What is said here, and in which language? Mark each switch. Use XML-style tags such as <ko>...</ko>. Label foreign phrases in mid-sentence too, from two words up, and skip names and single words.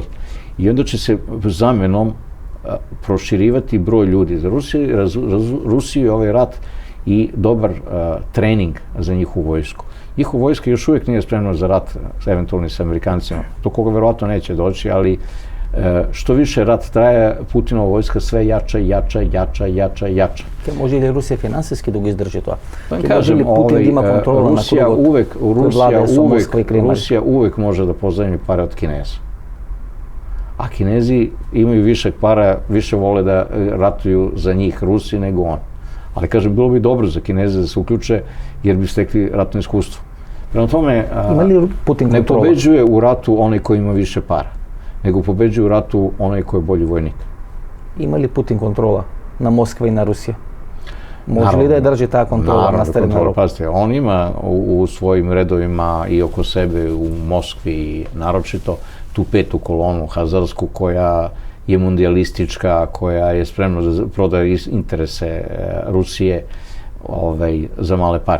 <sr>I onda će se zamenom proširivati broj ljudi. Za Rusiju je ovaj rat i dobar trening za njihovu vojsku. Njihova vojska još uvijek nije spremna za rat eventualno sa Amerikancima, do koga verovatno neće doći, ali Što više rat traje, Putinova vojska sve jača.</sr> <mk>Ке може ли Русија финансиски да го издржи тоа?</mk> <sr>Pa</sr> <mk>Ке може</mk> <sr>kažem,</sr> <mk>ли Путин да има контрола на кругот кој владее со Москва и Кремљ?</mk> <sr>Rusija uvek može da pozajmi pare od Kineza. A Kinezi imaju više para, više vole da ratuju za njih Rusi nego on. Ali kažem, bilo bi dobro za Kineze da se uključe, jer bi stekli ratno iskustvo. Prema tome,</sr> <mk>Има ли Путин</mk> <sr>ne</sr> <mk>контрола?</mk> <sr>pobeđuje u ratu onaj koji ima više para, nego pobeđuje u ratu onaj koji je bolji vojnik.</sr> <mk>Има ли Путин контрола на Москва и на Русија? Може ли да ја држи таа контрола на Старина</mk> <sr>kontrola.</sr> <mk>Европа?</mk> <sr>Pazite, on ima u svojim redovima i oko sebe u Moskvi naročito tu petu kolonu hazarsku koja je mundialistička, koja je spremna da prodaje interese Rusije za male pare.</sr>